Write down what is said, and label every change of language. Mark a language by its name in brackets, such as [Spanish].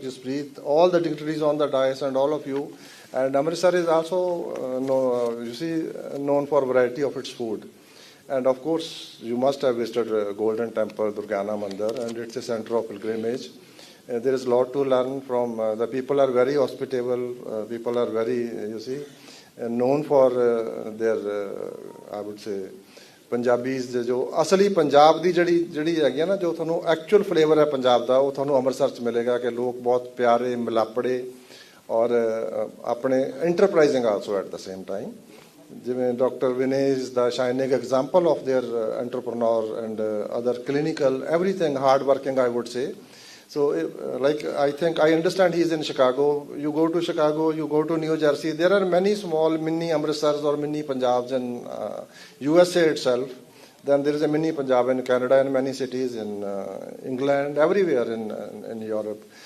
[English] Jaspreet, all the dignitaries on the dais and all of you. And Amritsar is also, you see, known for variety of its food. And of course, you must have visited Golden Temple, Durgana Mandir, and it's a center of pilgrimage. There is a lot to learn from. The people are very hospitable. People are very, known for their, I would say, [Punjabi] Punjabis ਜੋ ਅਸਲੀ ਪੰਜਾਬ ਦੀ ਜਿਹੜੀ ਹੈਗੀ ਨਾ ਜੋ ਤੁਹਾਨੂੰ actual flavour ਹੈ ਪੰਜਾਬ ਦਾ ਉਹ ਤੁਹਾਨੂੰ ਅੰਮ੍ਰਿਤਸਰ 'ਚ ਮਿਲੇਗਾ ਕਿ ਲੋਕ ਬਹੁਤ ਪਿਆਰੇ ਮਿਲਾਪੜੇ ਔਰ ਆਪਣੇ [English] enterprising also at the same time [Punjabi] ਜਿਵੇਂ doctor Vinay [English] Is the shining example of their entrepreneur and other clinical everything hard working I would say. So like I think I understand he is in Chicago. You go to Chicago, you go to New Jersey. There are many small mini Amritsars or mini Punjabs in USA itself. Then there is a mini Punjab in Canada and many cities in England, everywhere in Europe.